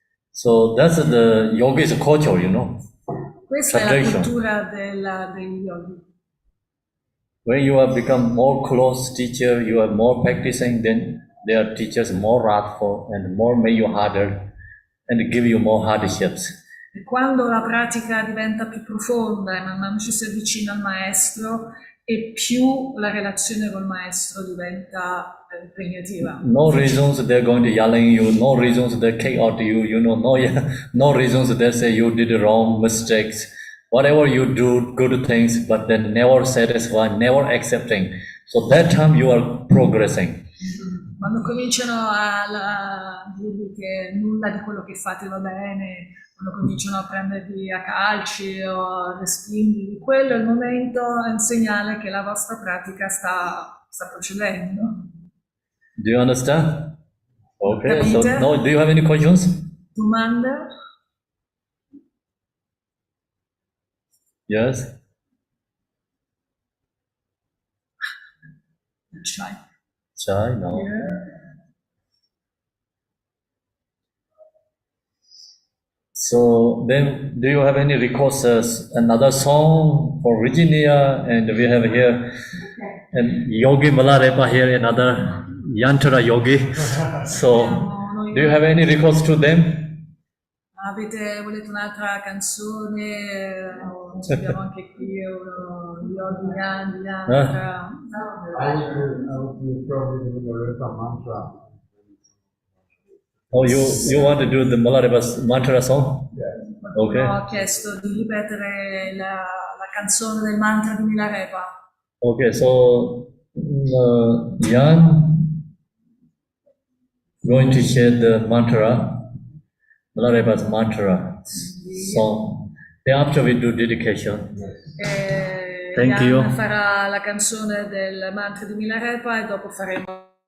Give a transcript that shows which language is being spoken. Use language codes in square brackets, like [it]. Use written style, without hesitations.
[en] So that's the yogi's culture, [it] Questa [en] tradition. [it] È la cultura degli yogi. [en] When you have become more close teacher, you are more practicing, then their teachers more wrathful and more make you harder and give you more hardships. [it] E quando la pratica diventa più profonda e man mano ci si avvicina al maestro, e più la relazione col maestro diventa impegnativa. [en] No reasons they're going to yelling you, no reasons they kick out you, no reasons they say you did wrong mistakes. Whatever you do, good things, but then never satisfied, never accepting. So that time you are progressing. [it] Quando cominciano a dirvi che nulla di quello che fate va bene, quando cominciano a prendervi a calci o a respingervi, quello è il momento, è un segnale che la vostra pratica sta procedendo. [en] Do you understand? Okay, so [it] Capite? [en] now do you have any questions? [it] Domande? [en] Yes? Shy? No. Yeah. So then, do you have any requests? Another song for Virginia, and we have here and Yogi Malarepa here, another Yantra Yogi. So, do you have any requests to them? [it] Volete un'altra canzone? Abbiamo anche qui Yogi Yantra. [en] I would do probably the Malarepa mantra. Oh, you want to do the Malarepa mantra song? Yeah. Okay. [it] Ho chiesto di ripetere la canzone del mantra di Milarepa. [en] Okay, so Jan going to share the mantra, Malarepa's mantra song. Then after we do dedication. Thank you. [it] Jan farà la canzone del mantra di Milarepa e dopo faremo